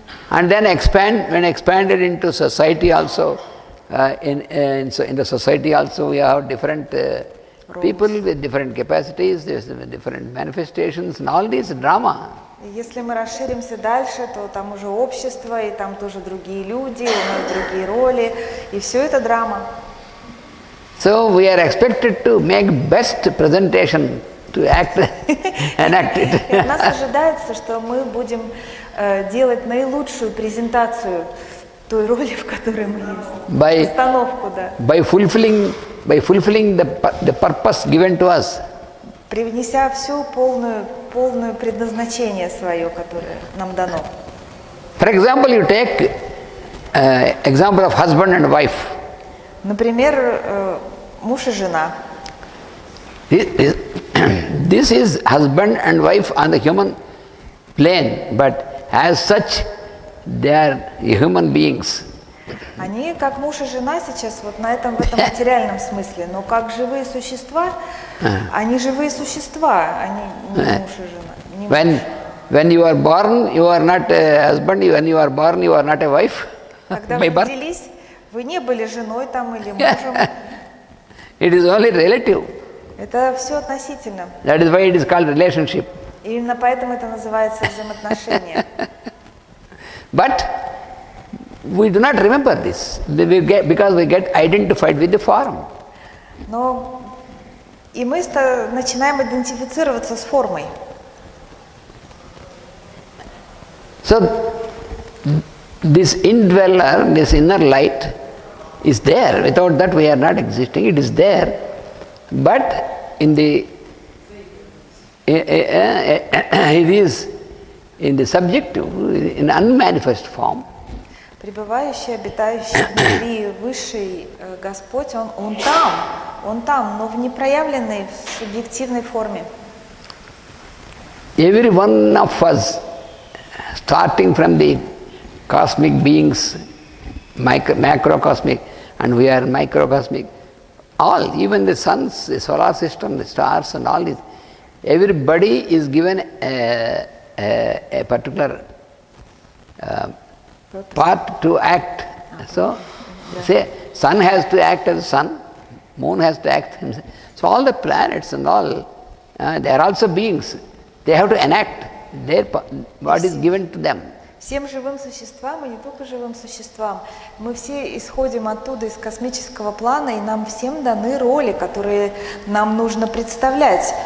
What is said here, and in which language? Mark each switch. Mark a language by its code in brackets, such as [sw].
[en] and then when expanded into society also, in the society also we have different people with different capacities, different manifestations, and all this drama. [ru] Если мы расширимся дальше, то там уже общество, и там тоже другие люди, у нас другие роли, и все это драма. [en] So we are expected to make best presentation, to act and act it. [ru] И от нас ожидается, что мы будем делать наилучшую презентацию той роли, в которой мы есть. Постановку, да. [en] By fulfilling the purpose given to us. [ru] Привнеся всю полную предназначение свое, которое нам дано. [en] For example, you take example of husband and wife. [ru] Например, муж и жена. [en] This is husband and wife on the human plane, but as such, they are human beings. [ru] Они как муж и жена сейчас вот в этом материальном смысле, но как живые существа, они живые существа, они не муж и жена. Не [en] when you are born, you are not a husband. When you are born, you are not a wife. [ru] Когда вы родились, вы не были женой там или мужем. [en] It is only relative. [ru] Это все относительно. [en] That is why it is called relationship. [ru] Именно поэтому это называется взаимоотношения. [en] But we do not remember this because we get identified with the form. [ru] Но и мы начинаем идентифицироваться с формой. [en] So this indweller, this inner light is there. Without that we are not existing. It is there. But in the it is in the subjective, in unmanifest form. [ru] Пребывающий, обитающий внутри высший Господь, он там, но в непроявленной, в субъективной форме. [en] Every one of us, starting from the cosmic beings, macrocosmic, and we are microcosmic, all, even the suns, the solar system, the stars and all this, everybody is given a particular part to act. So, say, sun has to act as sun, moon has to act himself. So all the planets and all, they are also beings. They have to enact their what is given to them. [ru] Всем живым существам, и не только живым существам, мы все исходим оттуда, из космического плана, и нам всем даны роли, которые нам нужно представлять.